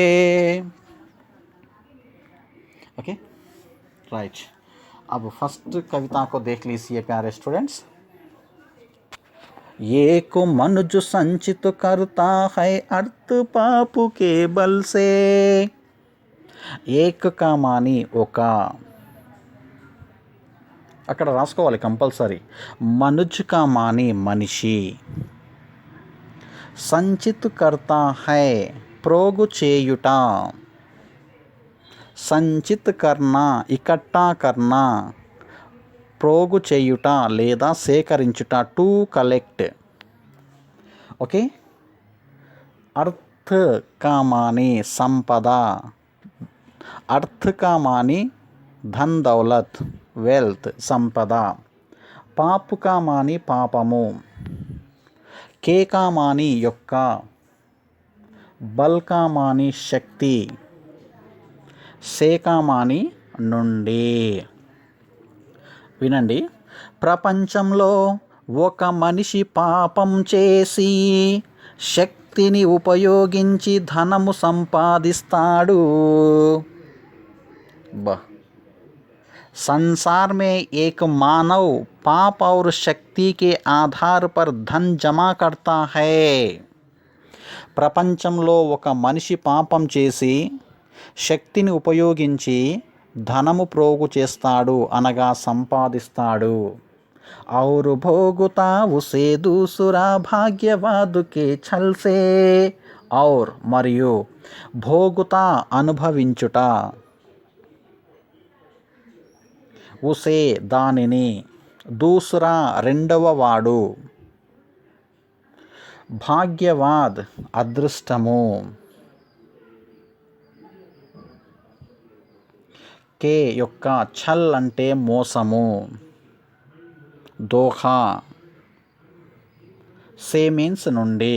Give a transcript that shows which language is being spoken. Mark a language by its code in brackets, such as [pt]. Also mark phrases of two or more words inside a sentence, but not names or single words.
[en] OK, right. [hi] अब फर्स्ट कविता को देख लीजिए प्यारे स्टूडेंट्स. एक मनुज संचित करता है अर्थ पाप के बल से. एक का मानी [te] ఒక, అక్కడ రాసుకోవాలి కంపల్సరీ. [hi] मनुज का मानी మనిషి. संचित करता है [te] ప్రోగు చేయుట. [hi] संचित करना इकट्ठा करना, [te] ప్రోగు చేయుట లేదా సేకరించుట, [en] to collect. [te] ఓకే, [hi] अर्थ का मानी సంపద. अर्थ का मानी धन दौलत वेल्थ संपदा. पाप का मानी पापमु. के का मानी యొక్క. बल का मानी शक्ति. [te] సేకామాని నుండి. వినండి. ప్రపంచంలో ఒక మనిషి పాపం చేసి శక్తిని ఉపయోగించి ధనము సంపాదిస్తాడు. [hi] संसार में एक मानव पाप और शक्ति के आधार पर धन जमा करता है. [te] ప్రపంచంలో ఒక మనిషి పాపం చేసి శక్తిని ఉపయోగించి ధనము ప్రోగు చేస్తాడు అనగా సంపాదిస్తాడు. [hi] और भोगता उसे दूसरा भाग्यवाद के छल से. [te] और మరియు భోగుతా అనుభవించుట, ఉసే దానిని, దూసరా రెండవ వాడు, భాగ్యవాద్ అదృష్టము, కే యొక్క ఛల్ అంటే మోసము, దోఖా, సే మీన్స్ నుండి.